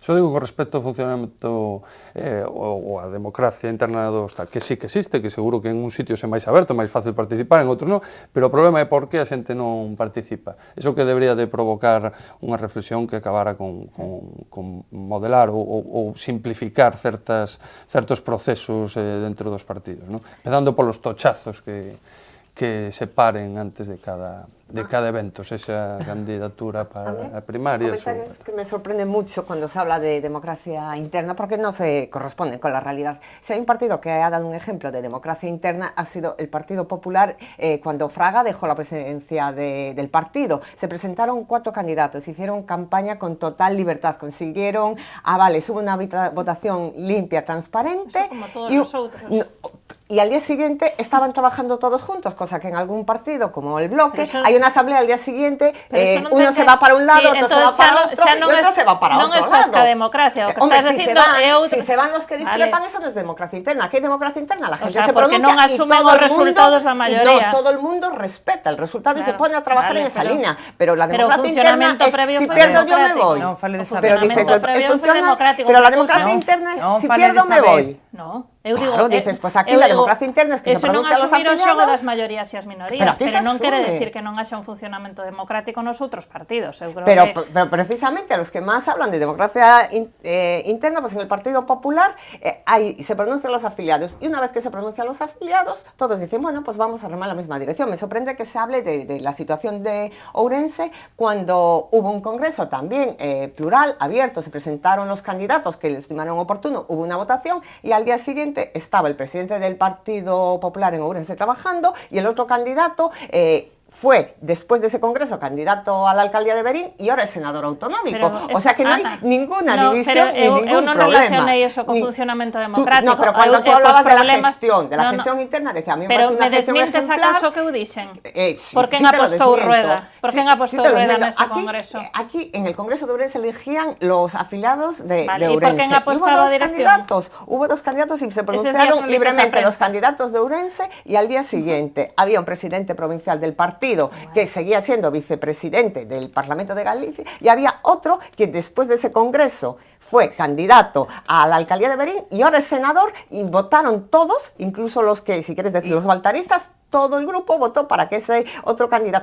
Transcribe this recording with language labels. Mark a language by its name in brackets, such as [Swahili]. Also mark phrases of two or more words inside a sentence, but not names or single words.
[Galician] Só digo con respecto ao funcionamento ou a democracia interna dos tal, que sí que existe, que seguro que [Spanish] en un sitio [Galician] é máis aberto, máis fácil participar, en outros non, pero o problema é por que a xente non participa. Iso que debería de provocar unha reflexión que acabara con modelar ou simplificar certos procesos dentro dos partidos, non? Empezando polos tochazos que se paren antes de cada evento, esa candidatura para a primaria. [Spanish] Comentarios que me sorprende mucho cuando se habla de democracia interna, porque no se corresponden con la realidad. Si hay un partido que ha dado un ejemplo de democracia interna, ha sido el Partido Popular. Cuando Fraga dejó la presidencia del partido, se presentaron 4 candidatos, hicieron campaña con total libertad, consiguieron avales, hubo una votación limpia, transparente. Eso como todos los otros. Y al día siguiente estaban trabajando todos juntos, cosa que en algún partido como el Bloque, hay una asamblea al día siguiente, uno se va para un lado, otro se va para otro, y otro se va para otro lado. [Galician] Non estás ca democracia, o que [Spanish] Hombre, [Galician] estás dicindo é outra. [Spanish] Si se van los que discrepan, eso no es democracia interna. ¿Qué es democracia interna? La gente se [Galician] porque [Spanish] pronuncia [Galician] non asumen os resultados da maioría. [Spanish] No, todo el mundo respeta el resultado y se pone a trabajar en esa línea. Pero la Pero democracia interna previo es, si [Galician] foi [Spanish] pierdo yo me [Galician] democrático. [Spanish] voy. [Galician] Non fale desa [Spanish] Pero dices, pero la democracia interna es, si pierdo me voy. [Galician] No, eu digo, [Spanish] claro, dices, pues aquí la democracia interna es que se pronuncia a los [Galician] asumir o xogo [Spanish] afiliados. [Galician] das maiorías e as minorías, pero non quere decir que non haxa un funcionamento democrático nos outros partidos. Eu creo [Spanish] pero precisamente a los que más hablan de democracia interna, pues en el Partido Popular se pronuncian los afiliados, y una vez que se pronuncian los afiliados, todos dicen, bueno, pues vamos a remar en la misma dirección. Me sorprende que se hable de la situación de Ourense cuando hubo un congreso también plural, abierto, se presentaron los candidatos que le estimaron oportuno, hubo una votación y al día siguiente estaba el presidente del Partido Popular en Ourense trabajando y el otro candidato fue, después de ese congreso, candidato a la alcaldía de Berín y ahora es senador autonómico. O sea que no hay ninguna división ni ningún problema. [Galician] Eu non relacionei eso con funcionamento democrático. [Spanish] No, pero cuando tú hablabas de la gestión interna, decía, a mí me parece una gestión ejemplar. [Galician] Pero me desmintes acaso que eu dixen? Por quen apostou Rueda? Por quen apostou Rueda nese congreso? [Spanish] Aquí, en el congreso de Ourense, elegían los afiliados de Ourense. [Galician] ¿Y por quen apostaba a dirección? [Spanish] Hubo 2 candidatos y se pronunciaron libremente los candidatos de Ourense y al día siguiente había un presidente provincial del partido que seguía siendo vicepresidente del Parlamento de Galicia y había otro que después de ese congreso fue candidato a la alcaldía de Berín y ahora es senador y votaron todos, incluso los que, si quieres decir, los baltaristas, todo el grupo votó para que ese otro candidato.